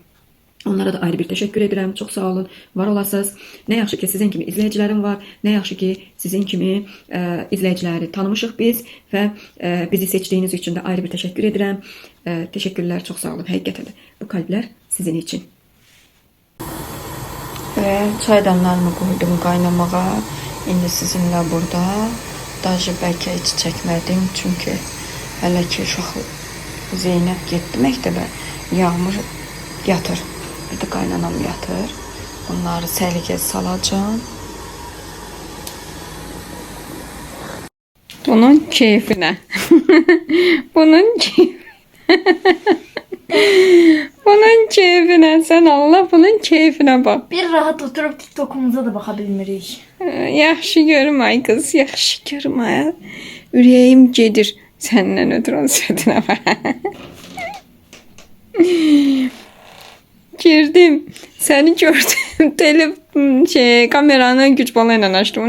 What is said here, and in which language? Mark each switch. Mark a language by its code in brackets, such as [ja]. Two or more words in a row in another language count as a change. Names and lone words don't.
[az] Onlara da ayrı bir təşəkkür edirəm. Çox sağ olun. Var olasınız. Nə yaxşı ki sizin kimi izləyicilərim var. Nə yaxşı ki sizin kimi izləyiciləri tanımışıq biz və bizi seçdiyiniz üçün də ayrı bir təşəkkür edirəm. Təşəkkürlər, çox sağ olun. Həqiqətən də bu kalplər sizin üçün. [tr] Ve çaydanlarımı koydum qaynamağa. İndi sizinle burada. Daha belki hiç çekmedim çünkü [az] hələ ki uşaq Zeynəb getdi məktəbə. [tr] Yağmur yatır. Bir de qaynanam yatır. [az] Bunları səliqə salacağım. [tr] Bunun keyfine. Bunun keyfine. Bunun keyfine, sen Allah bunun keyfine bak. Bir rahat oturup TikTok'umuza da bakabilmeliyiz. [az] Yaxşı görüm ay kız, yaxşı görüm ay. Ürəyim gedir səndən ötürü onun sözünə bax. Girdim, səni gördüm. Kameranı güc balayla açdım.